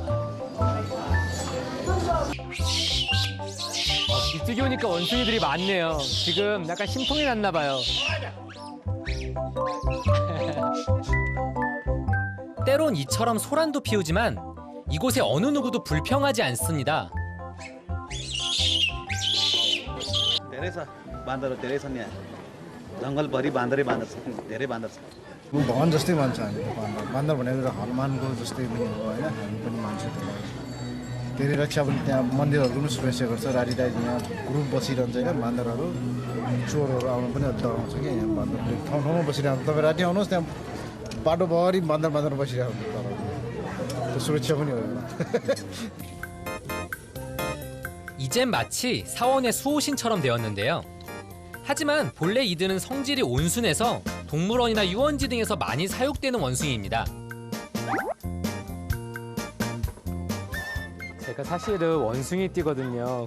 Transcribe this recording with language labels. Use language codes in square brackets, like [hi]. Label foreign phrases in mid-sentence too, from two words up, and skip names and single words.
[ko] 이쪽에 오니까 원숭이들이 많네요. 지금 약간 심통이 났나 봐요. 때론 이처럼 소란도 피우지만 이곳에 어느 누구도 불평하지 않습니다. [ne] धेरै छ बान्दर धेरै छन् यहाँ जङ्गलभरि बान्दरै बान्दर छ धेरै बान्दर छ भगवान जस्तै मान्छ हामी बान्दर भनेको हनुमानको जस्तै पनि हो होइन हामी पनि मान्छौँ धेरै रक्षा पनि त्यहाँ मन्दिरहरूको पनि सुरक्षा गर्छ राति राति यहाँ ग्रुप बसिरहन्छ होइन बान्दरहरू चोरहरू आउनु पनि डराउँछ कि यहाँ बान्दर ठाउँ ठाउँमा बसिरहेको तपाईँ राति आउनुहोस् त्यहाँ बाटोभरि बान्दर बसिरहेको त्यो सुरक्षा पनि हो [ko] 이젠 마치 사원의 수호신처럼 되었는데요. 하지만 본래 이들은 성질이 온순해서 동물원이나 유원지 등에서 많이 사육되는 원숭이입니다. 제가 사실은 원숭이 띠거든요.